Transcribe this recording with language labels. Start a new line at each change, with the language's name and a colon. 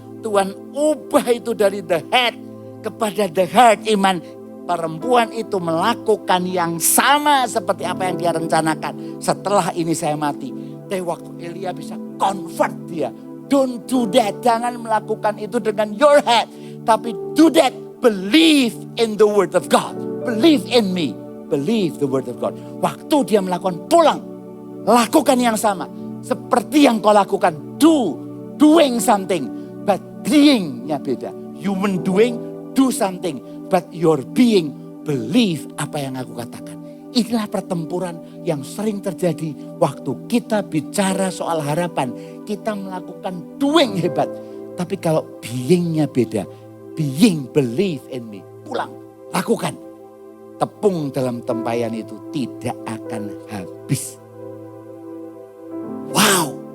Indonesian: Tuhan ubah itu dari
English: the head
Indonesian: kepada
English: the heart,
Indonesian: iman. Perempuan itu melakukan yang sama seperti apa yang dia rencanakan. Setelah ini saya mati. Tapi waktu Elia bisa convert dia.
English: Don't do that.
Indonesian: Jangan melakukan itu dengan
English: your head.
Indonesian: Tapi
English: do that. Believe in the word of God. Believe in me. Believe the word of God.
Indonesian: Waktu dia melakukan, pulang. Lakukan yang sama. Seperti yang kau lakukan.
English: Doing something. But being-nya beda. Human doing, do something. But your being, believe
Indonesian: apa yang aku katakan. Inilah pertempuran yang sering terjadi waktu kita bicara soal harapan. Kita melakukan doing hebat. Tapi kalau being-nya beda.
English: Being, believe in me.
Indonesian: Pulang, lakukan. Tepung dalam tempayan itu tidak akan habis. Wow.